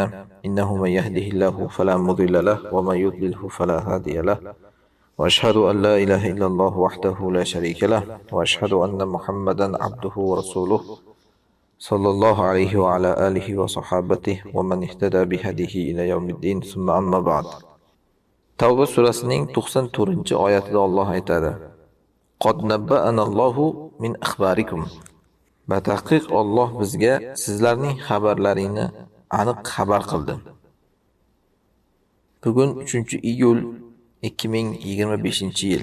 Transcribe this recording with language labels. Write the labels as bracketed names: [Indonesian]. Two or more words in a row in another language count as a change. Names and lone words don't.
[Arabic] إنه من يهده الله فلا مضل له ومن يضلله فلا هادي له. وأشهد أن لا إله إلا الله وحده لا شريك له وأشهد أن محمدا عبده ورسوله صلى الله عليه وعلى آله وصحابته ومن اهتدى بهديه إلى يوم الدين. ثم أما بعد. [Uzbek] Tavba surasining 94-oyatida Alloh aytadi: [Arabic] قد نبأنا الله من أخباركم. [Uzbek] Batahqiq Alloh bizga sizlarning xabarlaringni aniq xabar qildi. Bugun 3-iyul 2025-yil.